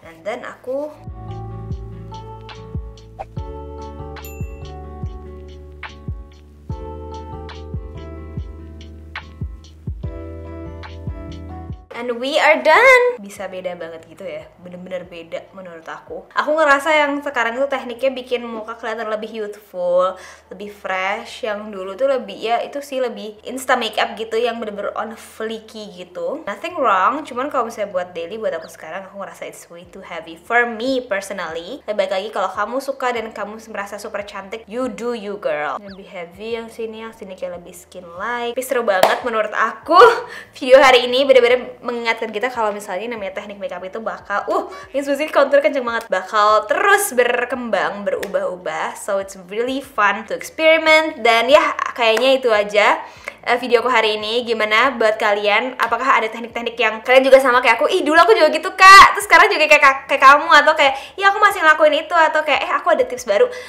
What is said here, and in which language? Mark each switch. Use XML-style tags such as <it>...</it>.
<en>And then</en> <id>aku</id> <en>and we are done.</en> <id>Bisa beda banget gitu ya, bener-bener beda menurut aku. Aku ngerasa yang sekarang itu tekniknya bikin muka kelihatan lebih youthful, lebih fresh. Yang dulu tuh lebih, ya itu sih lebih insta makeup gitu, yang bener-bener on fleeky gitu.</id> <en>Nothing wrong,</en> <id>cuman kalau misalnya buat daily, buat aku sekarang, aku ngerasa</id> <en>it's way too heavy for me personally.</en> <id>Lebih baik lagi kalau kamu suka dan kamu merasa super cantik,</id> <en>you do you girl.</en> <id>Lebih heavy yang sini kayak lebih skin like. Tapi seru banget menurut aku. Video hari ini bener-bener mengingatkan kita kalau misalnya namanya teknik makeup itu bakal ini Suzy contour kenceng banget, bakal terus berkembang, berubah-ubah.</id> <en>So it's really fun to experiment.</en> <id>Dan ya kayaknya itu aja videoku hari ini. Gimana buat kalian? Apakah ada teknik-teknik yang kalian juga sama kayak aku? Ih dulu aku juga gitu kak, terus sekarang juga kayak kamu, atau kayak iya aku masih ngelakuin itu, atau kayak aku ada tips baru.</id>